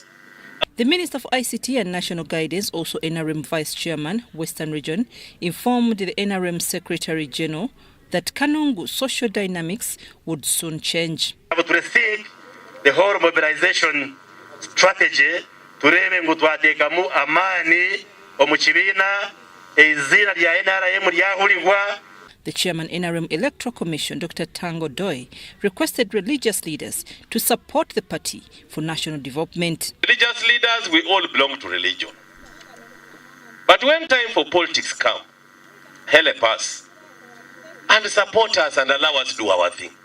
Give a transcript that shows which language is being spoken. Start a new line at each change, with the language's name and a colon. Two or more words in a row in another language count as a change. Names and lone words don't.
English: The Minister for ICT and National Guidance, also NRM Vice Chairman, Western Region, informed the NRM Secretary General that Kanungu social dynamics would soon change. I would rethink the whole mobilization strategy
Nyankole: turebe ngo twatekamo amani omukibina ezina lya NRM lyahulibwa.
English: The chairman NRM Electoral Commission, Dr. Tango Doi, requested religious leaders to support the party for national development. Religious leaders, we all belong to religion. But when time for politics come, help us and support us and allow us to do our thing.